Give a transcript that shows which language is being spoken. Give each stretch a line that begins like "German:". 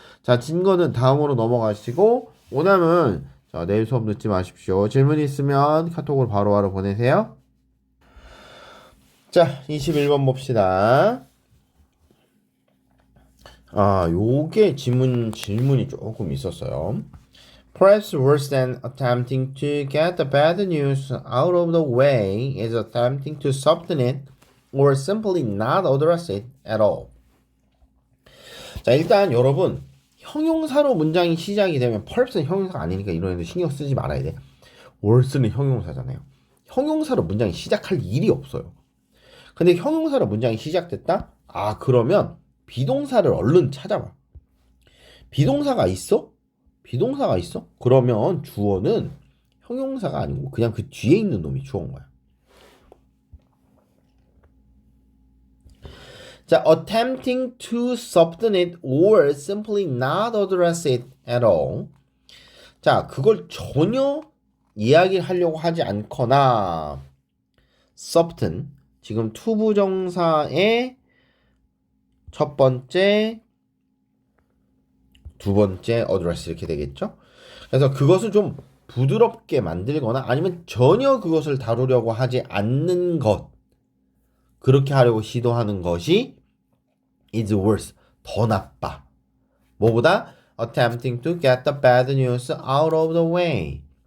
Korean: 자, 진건은 다음으로 넘어가시고 오남은 자, 내일 수업 늦지 마십시오. 질문 있으면 카톡으로 바로바로 보내세요. 자, 21번 봅시다. 요게 질문이 조금 있었어요.
English: Perhaps worse than attempting to get the bad news out of the way is attempting to soften it or simply not address it at all.
Korean: 자, 일단 여러분 형용사로 문장이 시작이 되면 perhaps는 형용사가 아니니까 이런 애들 신경 쓰지 말아야 돼. worse는 형용사잖아요. 형용사로 문장이 시작할 일이 없어요. 근데 형용사로 문장이 시작됐다? 아, 그러면 비동사를 얼른 찾아봐. 비동사가 있어? 비동사가 있어? 그러면 주어는 형용사가 아니고 그냥 그 뒤에 있는 놈이 주어인 거야.
English: 자, attempting to subordinate or simply not address it at all.
Korean: 자, 그걸 전혀 이야기를 하려고 하지 않거나 subordinate, 지금 투부정사의 첫 번째, 두 번째 address 이렇게 되겠죠? 그래서 그것을 좀 부드럽게 만들거나 아니면 전혀 그것을 다루려고 하지 않는 것, 그렇게 하려고 시도하는 것이
English: is worse,
Korean: 더 나빠. 뭐보다
English: attempting to get the bad news out of the way.